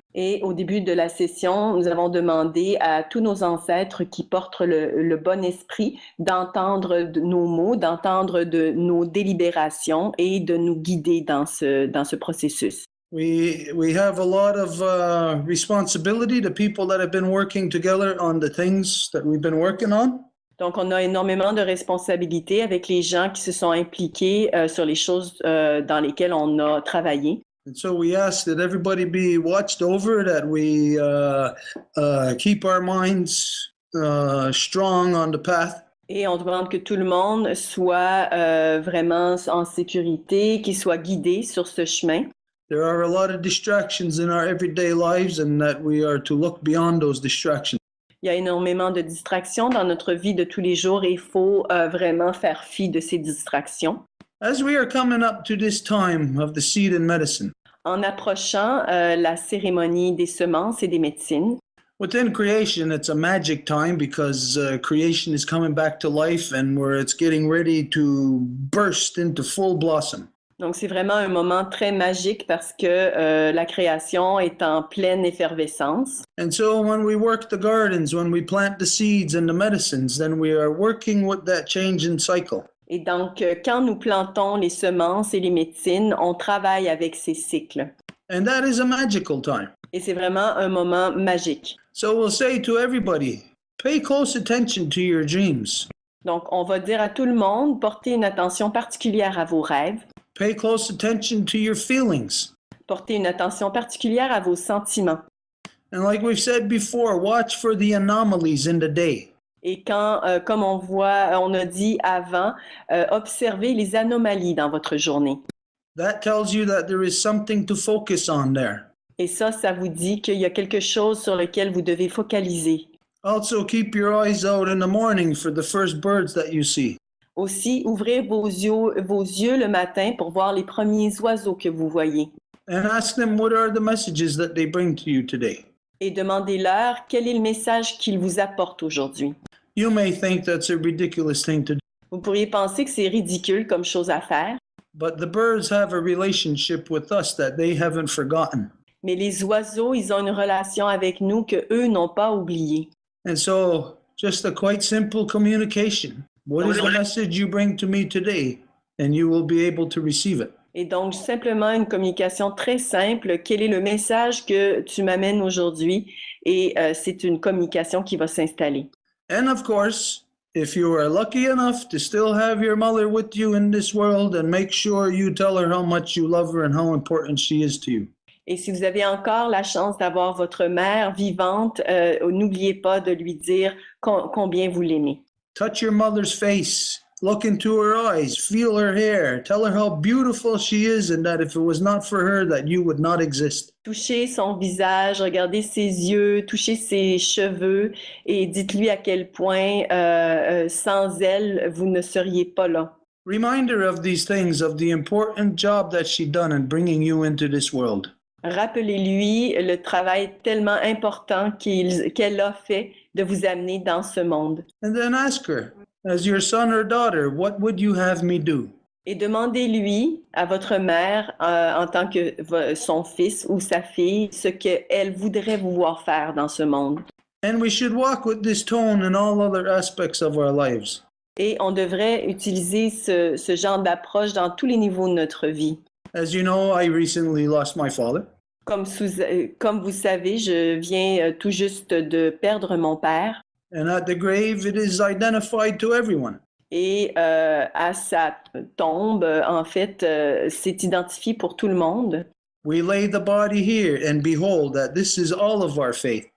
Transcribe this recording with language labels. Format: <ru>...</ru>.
<fr>Et au début de la session, nous avons demandé à tous nos ancêtres qui portent le bon esprit d'entendre nos mots, d'entendre de nos délibérations et de nous guider dans ce processus.</fr> <en>We have a lot of responsibility, the people that have been working together on the things that we've been working on.</en> <fr>Donc, on a énormément de responsabilités avec les gens qui se sont impliqués sur les choses dans lesquelles on a travaillé.</fr> <en>And so we ask that everybody be watched over, that we keep our minds strong on the path.</en> <fr>Et on demande que tout le monde soit vraiment en sécurité, qu'il soit guidé sur ce chemin.</fr> <en>There are a lot of distractions in our everyday lives, and that we are to look beyond those distractions.</en> <fr>Il y a énormément de distractions dans notre vie de tous les jours et il faut vraiment faire fi de ces distractions.</fr> <en>As we are coming up to this time of the seed and medicine,</en> <fr>En approchant la cérémonie des semences et des médecines,</fr> <en>within creation, it's a magic time because creation is coming back to life and where it's getting ready to burst into full blossom.</en> <fr>Donc, c'est vraiment un moment très magique parce que la création est en pleine effervescence.</fr> <en>And so when we work the gardens, when we plant the seeds and the medicines, then we are working with that change in cycle.</en> <fr>Et donc, quand nous plantons les semences et les médecines, on travaille avec ces cycles.</fr> <en>And that is a magical time.</en> <fr>Et c'est vraiment un moment magique.</fr> <en>So we'll say to everybody, pay close attention to your dreams.</en> <fr>Donc, on va dire à tout le monde, portez une attention particulière à vos rêves,</fr> <en>Pay close attention to your feelings.</en> <fr>portez une attention particulière à vos sentiments.</fr> <en>And like we've said before, watch for the anomalies in the day.</en> <fr>Et quand, comme on a dit avant, observez les anomalies dans votre journée.</fr> <en>That tells you that there is something to focus on there.</en> <fr>Et ça vous dit qu'il y a quelque chose sur lequel vous devez focaliser.</fr> <en>Also, keep your eyes out in the morning for the first birds that you see.</en> <fr>Aussi, ouvrez vos yeux le matin pour voir les premiers oiseaux que vous voyez.</fr> <en>And ask them what are the messages that they bring to you today.</en> <fr>Et demandez-leur quel est le message qu'ils vous apportent aujourd'hui.</fr> <en>You may think that's a ridiculous thing to do,</en> <fr>Vous pourriez penser que c'est ridicule comme chose à faire,</fr> <en>but the birds have a relationship with us that they haven't forgotten.</en> <fr>mais les oiseaux, ils ont une relation avec nous que eux n'ont pas oubliée.</fr> <en>And so, just a quite simple communication. What is the message you bring to me today? And you will be able to receive it.</en> <fr>Et donc, simplement une communication très simple. Quel est le message que tu m'amènes aujourd'hui? Et c'est une communication qui va s'installer.</fr> <en>And of course, if you are lucky enough to still have your mother with you in this world, then make sure you tell her how much you love her and how important she is to you.</en> <fr>Et si vous avez encore la chance d'avoir votre mère vivante, n'oubliez pas de lui dire combien vous l'aimez.</fr> <en>Touch your mother's face. Look into her eyes. Feel her hair. Tell her how beautiful she is and that if it was not for her, that you would not exist.</en> <fr>Touchez son visage, regardez ses yeux, touchez ses cheveux et dites-lui à quel point sans elle, vous ne seriez pas là.</fr> <en>Remind her of these things, of the important job that she done in bringing you into this world.</en> <fr>Rappelez-lui le travail tellement important qu'elle a fait de vous amener dans ce monde.</fr> <en>And then ask her, as your son or daughter, what would you have me do?</en> <fr>Et demandez-lui à votre mère, en tant que son fils ou sa fille, ce qu'elle voudrait vous voir faire dans ce monde.</fr> <en>And we should walk with this tone in all other aspects of our lives.</en> <fr>Et on devrait utiliser ce genre d'approche dans tous les niveaux de notre vie.</fr> <en>As you know, I recently lost my father.</en> <fr>Comme vous savez, je viens tout juste de perdre mon père.</fr> <en>And at the grave, it is identified to everyone.</en> <fr>Et à sa tombe, en fait, c'est identifié pour tout le monde.</fr> <en>We lay the body here and behold that this is all of our faith.</en>